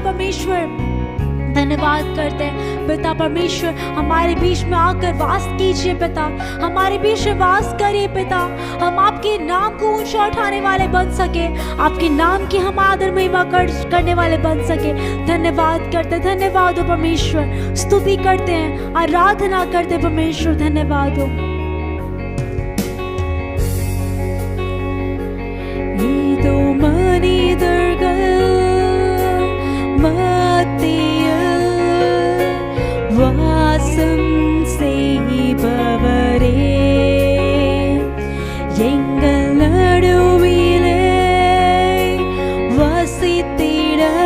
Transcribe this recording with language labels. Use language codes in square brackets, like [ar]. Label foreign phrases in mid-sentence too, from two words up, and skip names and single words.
[hi] परमेश्वर धन्यवाद करते हैं पिता, परमेश्वर हमारे बीच में आकर वास कीजिए पिता, हमारे बीच में वास करिए पिता। हम आपके नाम को ऊंचा उठाने वाले बन सके, आपके नाम की हम आदर महिमा करने वाले बन सके। धन्यवाद करते हैं, धन्यवाद हो परमेश्वर, स्तुति करते हैं, आराधना करते हैं परमेश्वर, धन्यवाद हो। [ta] இதோ மனிதர்கள் மத்தியில் வாசம் செய்பவரே, எங்கள் நடுவிலே வசித்திட